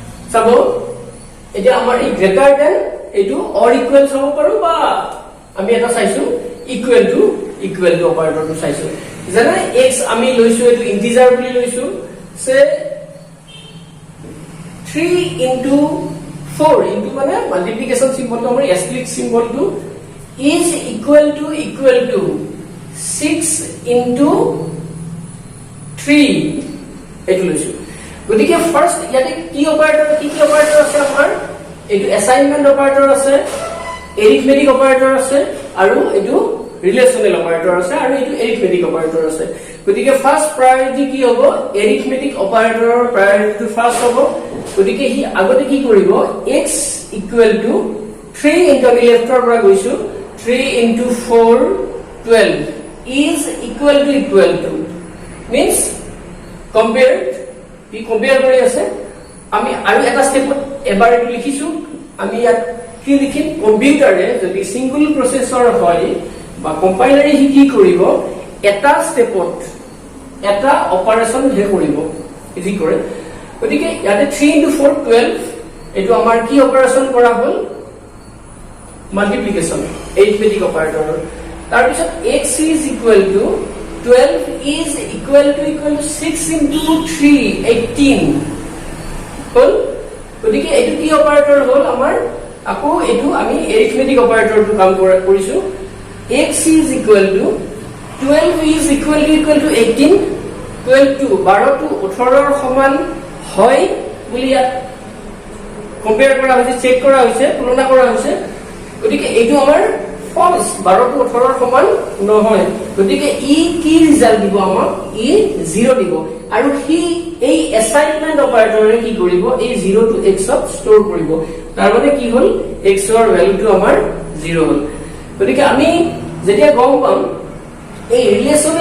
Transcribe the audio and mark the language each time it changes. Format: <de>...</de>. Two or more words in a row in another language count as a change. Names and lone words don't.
<as>চাব এতিয়া আমাৰ এই</as> <en>greater than</en> <as>এইটো</as> <en>or equal</en> <as>হ'ব পাৰো বা আমি এটা চাইছো</as> <en>equal to operatorটো</en> <as>চাইছো যেনে x আমি লৈছো এইটো ইন্টিজাৰ বুলি লৈছো সে</as> <en>3 into 4 into</en> <as>মানে মাল্টিপ্লিকেশন সিম্বলটো আমাৰ এস্টেৰিস্ক সিম্বলটো</as> <en>is equal to 6 into 3</en> <as>এইটো লৈছো গতিকে ফার্স্ট ইয়াতে কি অপাৰেটৰ আছে আমাৰ এইটো অ্যাসাইনমেন্ট অপাৰেটৰ আছে</as> <en>arithmetic operator</en> <as>আছে আৰু এইটো</as> <en>relational operator</en> <as>আছে আৰু এইটো</as> <en>arithmetic operator</en> <as>আছে গতিকে</as> <en>first priority</en> <as>কি হ'ব</as> <en>arithmetic operatorৰ priority first</en> <as>হ'ব গতিকে হি আগতে কি কৰিব</as> <en>x equal to 3 into</en> <as>আমি লেফটৰ পৰা গৈছো</as> <en>3 into 4 12 is equal to means compared</en> <as>কি কম্পেয়াৰ কৰি আছে আমি আৰু এটা স্টেপত এবাৰ এইটো লিখিছো আমি ইয়াত কি লিখিম কম্পিউটাৰে যদি</as> <en>single processor</en> <as>হয় বা কম্পাইলাৰে কি কৰিব এটা স্টেপত এটা অপাৰেশন হে কৰিব ইজি কৰে গতিকে ইয়াতে</as> <en>3 into 4 12</en> <as>এটো আমাৰ কি অপাৰেশন কৰা হল</as> <en>multiplication arithmetic</en> <as>অপাৰেটৰ তাৰ পিছত</as> <en>x is equal to 12 is equal to 6 into 3 18</en> <as>হল গতিকে এটো কি অপাৰেটৰ হল আমাৰ আকৌ এটো আমি</as> <en>arithmetic operatorটো</en> <as>কাম কৰিছো</as> <en>x is equal to 12 is equal to 18 12 to 12 to 18</en> <as>ৰ সমান হয় বুলি কম্পেয়াৰ কৰা হৈছে চেক কৰা হৈছে তুলনা কৰা হৈছে গতিকে এইটো আমাৰ ফলস</as> <en>12 to 18</en> <as>ৰ সমান নহয় গতিকে ই কি ৰিজাল্ট দিব আমাক ই 0 দিব আৰু হি এই</as> <en>assignment operatorে</en> <as>কি কৰিব এই</as> <en>0 to x</en> <as>ত ষ্টৰ কৰিব তাৰ মানে কি হল x ৰ ভ্যালুটো আমাৰ 0 হল গতিকে আমি যেতিয়া গম পাম এই ৰিলেশনাল</as>